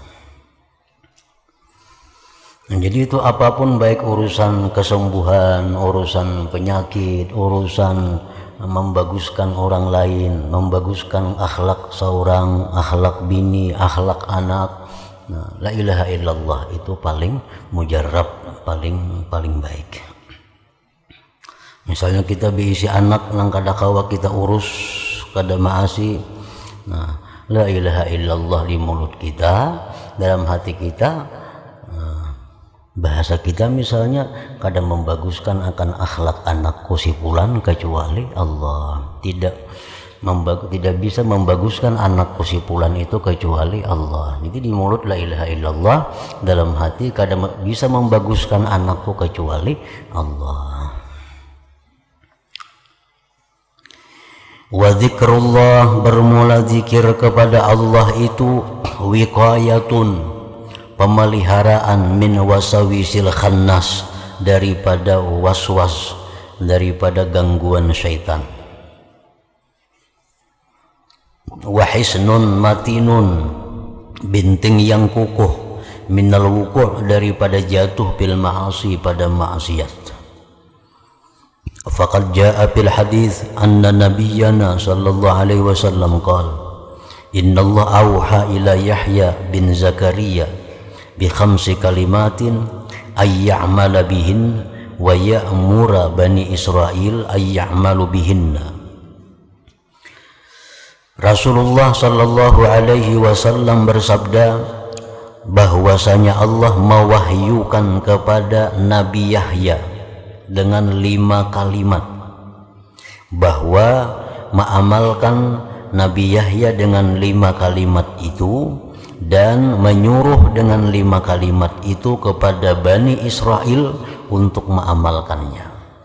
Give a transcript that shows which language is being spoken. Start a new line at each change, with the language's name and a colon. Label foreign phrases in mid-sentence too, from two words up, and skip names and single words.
Indonesian: Nah, jadi itu apapun, baik urusan kesembuhan, urusan penyakit, urusan membaguskan orang lain, membaguskan akhlak seorang, akhlak bini, akhlak anak. Nah,
Arabic: لا إله إلا الله
Indonesian: itu paling mujarab, paling baik.
Banjar: Misalnya kita berisi anak nang kada kawa kita urus, kada maasi.
Indonesian: Nah,
Arabic: لا إله إلا الله
Indonesian: di mulut kita, dalam hati kita, bahasa kita misalnya kada membaguskan akan akhlak anakku si fulan kecuali Allah. Tidak bisa membaguskan anakku si fulan itu kecuali Allah. Jadi di mulut
Arabic: لا إله إلا الله,
Indonesian: dalam hati kada bisa membaguskan anakku kecuali Allah.
Arabic: وذكر الله,
Indonesian: bermula zikir kepada Allah itu wiqayatun, pemeliharaan,
Arabic: من وساوس الخناس,
Indonesian: daripada waswas, daripada gangguan syaitan.
Arabic: وحصن متين,
Indonesian: binting yang kukuh,
Arabic: من الوقوع',
Indonesian: daripada jatuh
Arabic: بالمعاصي,
Indonesian: pada maksiat.
Arabic: فقد جاء في الحديث أن نبينا صلى الله عليه وسلم قال إن الله أوحى إلى يحيى بن زكريا بخمس كلمات أن يعمل بهن ويأمر بني إسرائيل أن يعملوا بهن.
Indonesian: Rasulullah
Arabic: صلى الله عليه وسلم
Indonesian: bersabda bahwasanya Allah mewahyukan kepada Nabi Yahya dengan 5 kalimat, bahwa mengamalkan Nabi Yahya dengan 5 kalimat itu, dan menyuruh dengan 5 kalimat itu kepada Bani Israel untuk mengamalkannya.